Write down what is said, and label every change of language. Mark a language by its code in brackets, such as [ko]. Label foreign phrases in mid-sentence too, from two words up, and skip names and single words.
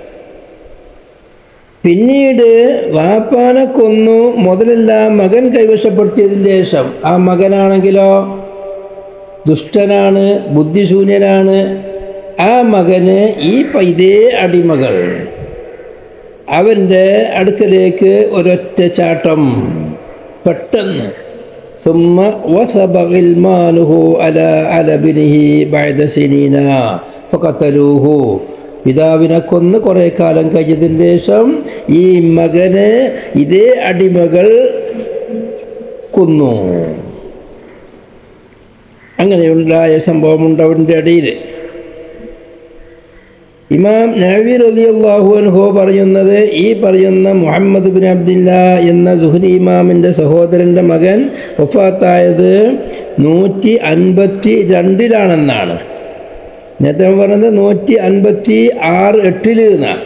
[ml] പിന്നീട് വാപ്പാനെ കൊന്നു മുതലെല്ലാം മകൻ കൈവശപ്പെടുത്തിയതിന് ശേഷം ആ മകനാണെങ്കിലോ ദുഷ്ടനാണ്, ബുദ്ധിശൂന്യനാണ്. ആ മകന് ഇതേ അടിമകൾ അവൻ്റെ അടുക്കലേക്ക് ഒരൊറ്റ ചാട്ടം പെട്ടെന്ന് [ar] ثم وثب غلمانه على ابنه بعد سنين فقتلوه. [ml] പിതാവിനെ കൊന്ന് കുറേ കാലം കഴിഞ്ഞതിന് ശേഷം ഈ മകനെ ഇതേ അടിമകൾ കൊന്നു. അങ്ങനെയുണ്ടായ സംഭവമുണ്ട് അവൻ്റെ ഇടയിൽ. ഇമാം നവവി [ar] رضي الله عنه [ml] പറയുന്നത്, ഈ പറയുന്ന മുഹമ്മദ് ബിൻ അബ്ദില്ലാ എന്ന സുഹ്രി ഇമാമിൻ്റെ സഹോദരൻ്റെ മകൻ വഫാത്തായത് 152 നേരത്തെ പറഞ്ഞത് 156 എന്നാണ്.